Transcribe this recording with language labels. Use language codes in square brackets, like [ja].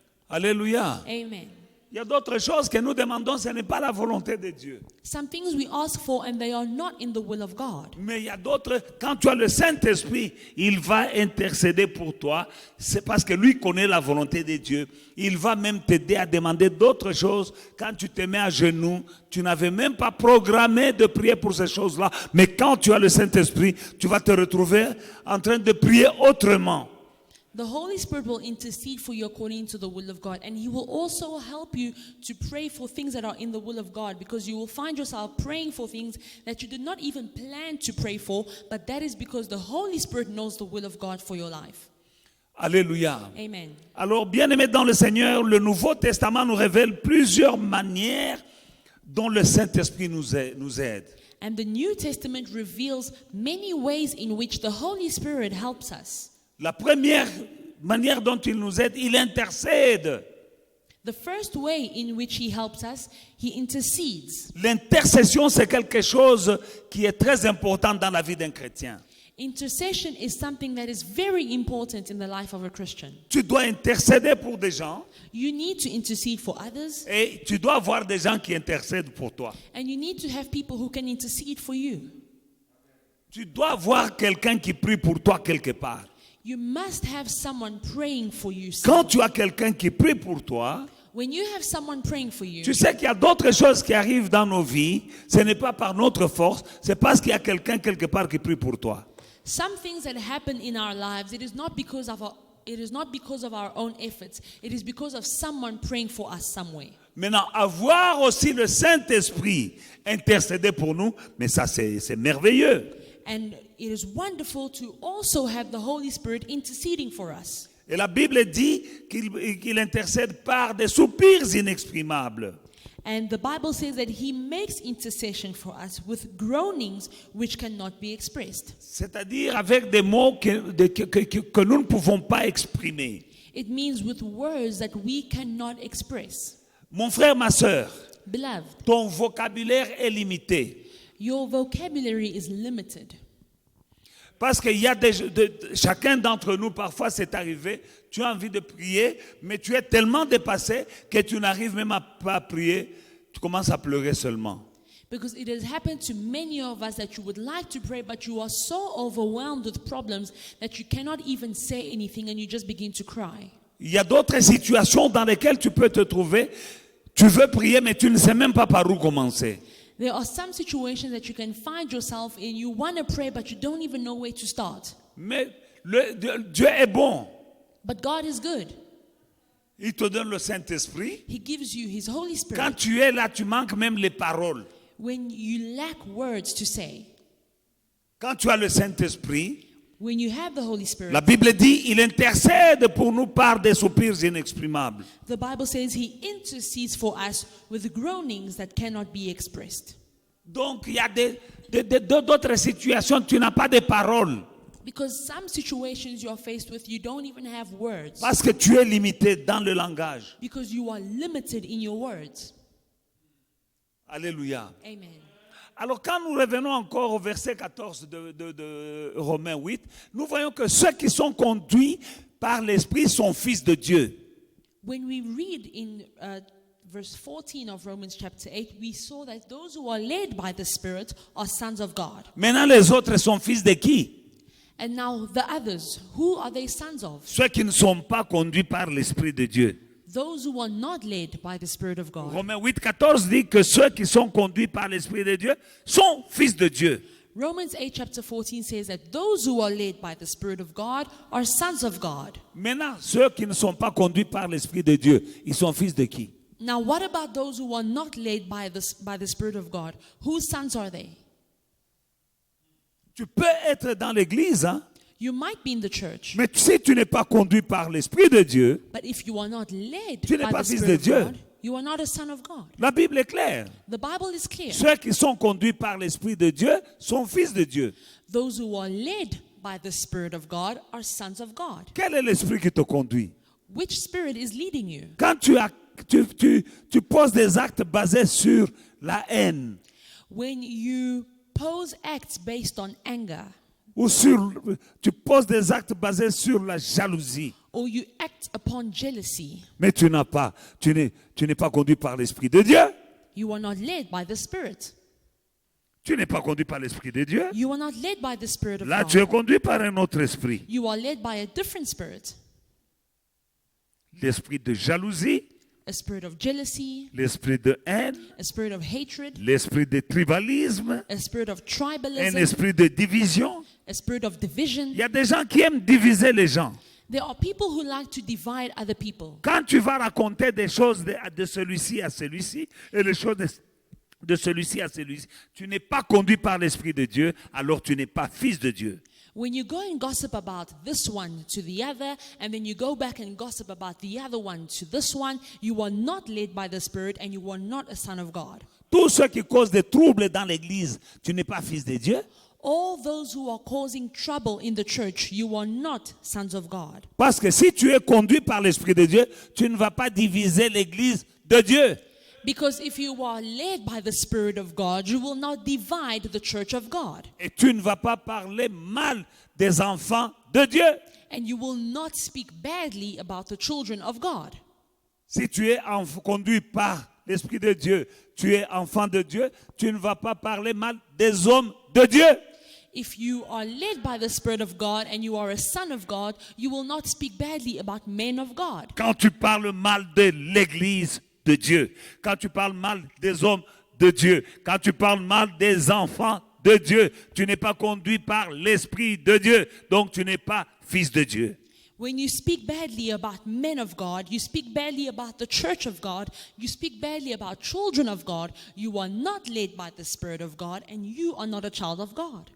[fr] Alléluia. Amen. Il y a d'autres choses que nous demandons, ce n'est pas la volonté de Dieu. [en] Some things we ask for and they are not in the will of God. [fr] Mais il y a d'autres, quand tu as le Saint-Esprit, il va intercéder pour toi. C'est parce que lui connaît la volonté de Dieu. Il va même t'aider à demander d'autres choses. Quand tu te mets à genoux, tu n'avais même pas programmé de prier pour ces choses-là. Mais quand tu as le Saint-Esprit, tu vas te retrouver en train de prier autrement. [en] The Holy Spirit will intercede for you according to the will of God. And He will also help you to pray for things that are in the will of God, because you will find yourself praying for things that you did not even plan to pray for, but that is because the Holy Spirit knows the will of God for your life. [fr] Alléluia. Amen. Alors, bien-aimés dans le Seigneur, le Nouveau Testament nous révèle plusieurs manières dont le Saint-Esprit nous aide. [en] And the New Testament reveals many ways in which the Holy Spirit helps us. [fr] La première manière dont il nous aide, il intercède. [en] The first way in which he helps us, he intercedes. [fr] L'intercession, c'est quelque chose qui est très important dans la vie d'un chrétien. [en] Intercession is something that is very important in the life of a Christian. [fr] Tu dois intercéder pour des gens [en] You need to intercede for others, [fr] et tu dois avoir des gens qui intercèdent pour toi. [en] and you need to have people who can intercede for you. [fr] Tu dois avoir quelqu'un qui prie pour toi quelque part. [en] You must have someone praying for you. [fr] Quand tu as quelqu'un qui prie pour toi, [en] When you have someone praying for you, [fr] tu sais qu'il y a d'autres choses qui arrivent dans nos vies. Ce n'est pas par notre force, c'est parce qu'il y a quelqu'un quelque part qui prie pour toi. [en] some things that happen in our lives, it is not because of our own efforts. It is because of someone praying for us somewhere. [fr] Maintenant, avoir aussi le Saint-Esprit intercéder pour nous, mais ça c'est merveilleux. [en] And it is wonderful to also have the Holy Spirit interceding for us. [fr] Et la Bible dit qu'il intercède par des soupirs inexprimables. [en] And the Bible says that he makes intercession for us with groanings which cannot be expressed. [fr] C'est-à-dire avec des mots que nous ne pouvons pas exprimer. [en] It means with words that we cannot express. [fr] Mon frère, ma sœur, [en] Beloved, [fr] ton vocabulaire est limité. [en] your vocabulary is limited. [fr] Parce qu'il y a chacun d'entre nous, parfois c'est arrivé, tu as envie de prier, mais tu es tellement dépassé que tu n'arrives même pas à prier, tu commences à pleurer seulement. [en] Because it has happened to many of us that you would like to pray, but you are so overwhelmed with problems that you cannot even say anything and you just begin to cry. [fr] Il y a d'autres situations dans lesquelles tu peux te trouver, tu veux prier, mais tu ne sais même pas par où commencer. [en] There are some situations that you can find yourself in. You want to pray, but you don't even know where to start. [fr] Mais Dieu est bon. [en] But God is good. [fr] Il te donne le Saint-Esprit. [en] He gives you His Holy Spirit. [fr] Quand tu es là, tu manques même les paroles. [en] When you lack words to say, [fr] Quand tu as le Saint-Esprit, [en] when you have the Holy Spirit, [fr] la Bible dit, il intercède pour nous par des soupirs inexprimables. [en] the Bible says He intercedes for us with groanings that cannot be expressed. [fr] Donc, il y a d'autres situations, tu n'as pas de paroles. [en] Because some situations you are faced with, you don't even have words. [fr] Parce que tu es limité dans le langage. [en] Because you are limited in your words. [fr] Alléluia. Amen. Alors quand nous revenons encore au verset 14 de Romains 8, nous voyons que ceux qui sont conduits par l'Esprit sont fils de Dieu. [en] When we read in verse 14 of Romans chapter 8, we saw that those who are led by the Spirit are sons of God. [fr] Maintenant les autres sont fils de qui? [en] And now the others, who are they sons of? [fr] Ceux qui ne sont pas conduits par l'Esprit de Dieu. [en] Those who are not led by the Spirit of God. [fr] Romains 8, 14 dit que ceux qui sont conduits par l'Esprit de Dieu sont fils de Dieu. [en] Romans 8 chapter 14 says that those who are led by the Spirit of God are sons of God. [fr] Maintenant, ceux qui ne sont pas conduits par l'Esprit de Dieu, ils sont fils de qui? [en] Now what about those who are not led by the Spirit of God? Whose sons are they? [fr] Tu peux être dans l'église, hein? [en] You might be in the church, [fr] Mais si tu n'es pas conduit par l'Esprit de Dieu, [en] but if you are not led [fr] Tu n'es [en] by [fr] pas [en] the [fr] fils [en] Spirit [fr] de [en] of [fr] Dieu. [en] God, you are not a son of God. [fr] la Bible est claire. [en] The Bible is clear. [fr] Ceux qui sont conduits par l'Esprit de Dieu sont fils de Dieu. [en] Those who are led by the Spirit of God are sons of God. [fr] Quel est l'esprit qui te conduit? [en] Which spirit is leading you? [fr] Quand tu poses des actes basés sur la haine [en] When you pose acts based on anger, [fr] ou tu poses des actes basés sur la jalousie, [en] or you act upon jealousy, [fr] mais tu n'es pas conduit par l'Esprit de Dieu. [en] you are not led by the Spirit. [fr] Tu n'es pas conduit par l'Esprit de Dieu. [en] You are not led by the Spirit of [fr] Là, tu es [en] God. [fr] conduit par un autre esprit. [en] You are led by a different spirit. [fr] L'esprit de jalousie, [en] A spirit of jealousy, [fr] l'esprit de haine, [en] a spirit of hatred, [fr] l'esprit de tribalisme, [en] a spirit of [fr] un [en] tribalism, [fr] esprit de division. [en] a spirit of division. [fr] Il y a des gens qui aiment diviser les gens. [en] There are people who like to divide other people. [fr] Quand tu vas raconter des choses de celui-ci à celui-ci et les choses de celui-ci à celui-ci, tu n'es pas conduit par l'Esprit de Dieu, alors tu n'es pas fils de Dieu. [en] When you go and gossip about this one to the other, and then you go back and gossip about the other one to this one, you are not led by the Spirit and you are not a son of God. [fr] Tous ceux qui causent des troubles dans l'église, tu n'es pas fils de Dieu. [en] All those who are causing trouble in the church, you are not sons of God. [fr] Parce que si tu es conduit par l'Esprit de Dieu, tu ne vas pas diviser l'église de Dieu. [en] Because if you are led by the Spirit of God, you will not divide the church of God. [fr] Et tu ne vas pas parler mal des enfants de Dieu. [en] And you will not speak badly about the children of God. [fr] Si tu es conduit par l'Esprit de Dieu, tu es enfant de Dieu, tu ne vas pas parler mal des hommes de Dieu. [en] If you are led by the Spirit of God and you are a son of God, you will not speak badly about men of God. [fr] Quand tu parles mal de l'église de Dieu, quand tu parles mal des hommes de Dieu, quand tu parles mal des enfants de Dieu, tu n'es pas conduit par l'Esprit de Dieu, donc tu n'es pas fils de Dieu. [en] When you speak badly about men of God, you speak badly about the church of God, you speak badly about children of God, you are not led by the Spirit of God and you are not a child of God.